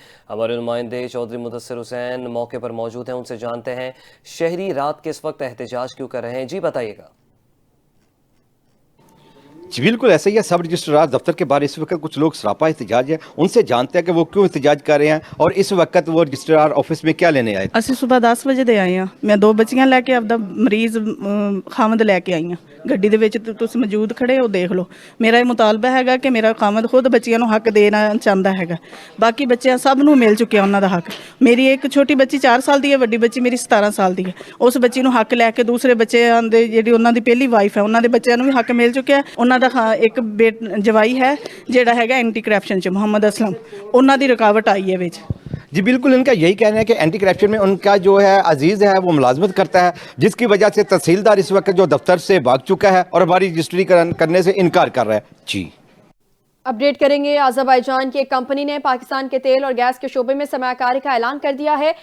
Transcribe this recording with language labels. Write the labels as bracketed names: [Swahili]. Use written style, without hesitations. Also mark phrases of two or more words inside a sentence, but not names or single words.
[Urdu] ہمارے نمائندے چودھری مدثر حسین موقع پر موجود ہیں، ان سے جانتے ہیں شہری رات کے اس وقت احتجاج کیوں کر رہے ہیں۔ جی بتائیے گا۔ جی بالکل ایسا ہی ہے، سب رجسٹرار دفتر کے باہر اس وقت کچھ لوگ سراپا احتجاج ہے، ان سے جانتے ہیں کہ وہ کیوں احتجاج کر رہے ہیں اور اس وقت وہ رجسٹرار آفس میں کیا لینے آئے۔ [Punjabi] ਅਸੀਂ ਸਵੇਰ 10 ਵਜੇ ਦੇ ਆਏ ਆ। ਮੈਂ 2 ਬੱਚੀਆਂ ਲੈ ਕੇ ਆਪਦਾ ਮਰੀਜ਼ ਖਾਮਦ ਲੈ ਕੇ ਆਈ ਆ। ਗੱਡੀ ਦੇ ਵਿੱਚ ਤੁਸੀਂ ਮੌਜੂਦ ਖੜੇ ਹੋ, ਦੇਖ ਲਓ। ਮੇਰਾ ਇਹ ਮੁਤਾਲਬਾ ਹੈਗਾ ਕਿ ਮੇਰਾ ਖਾਮਦ ਖੁਦ ਬੱਚੀਆਂ ਨੂੰ ਹੱਕ ਦੇਣਾ ਚਾਹੁੰਦਾ ਹੈਗਾ। ਬਾਕੀ ਬੱਚਿਆਂ ਸਭ ਨੂੰ ਮਿਲ ਚੁੱਕਿਆ ਉਹਨਾਂ ਦਾ ਹੱਕ। ਮੇਰੀ ਇੱਕ ਛੋਟੀ ਬੱਚੀ 4 ਸਾਲ ਦੀ ਹੈ, ਵੱਡੀ ਬੱਚੀ ਮੇਰੀ 17 ਸਾਲ ਦੀ ਹੈ। ਉਸ ਬੱਚੀ ਨੂੰ ਹੱਕ ਲੈ ਕੇ ਦੂਸਰੇ ਬੱਚਿਆਂ ਦੇ ਜਿਹੜੀ ਉਹਨਾਂ ਦੀ ਪਹਿਲੀ ਵਾਈਫ ਹੈ ਉਹਨਾਂ ਦੇ ਬੱਚਿਆਂ ਨੂੰ ਵੀ ਹੱਕ ਮਿਲ ਚੁੱਕਿਆ। ਉਹਨਾਂ ਦਾ ਇੱਕ ਜਵਾਈ ہے ਜਿਹੜਾ ਹੈਗਾ [English] anti corruption [Punjabi] ਚ محمد اسلم، ਉਹਨਾਂ ਦੀ رکاوٹ آئی ہے ਵਿੱਚ۔ [Urdu] جی بالکل ان کا یہی کہنا ہے کہ [English] anti corruption [Urdu] میں ان کا جو ہے عزیز ہے وہ ملازمت کرتا ہے، جس کی وجہ سے تحصیلدار اس وقت جو دفتر سے بھاگ چکا ہے اور ہماری رجسٹری کرنے سے انکار کر رہا ہے۔ جی اپڈیٹ کریں گے۔ آذربائیجان کی ایک کمپنی نے پاکستان کے تیل اور گیس کے شعبے میں سرمایہ کاری کا اعلان کر دیا ہے۔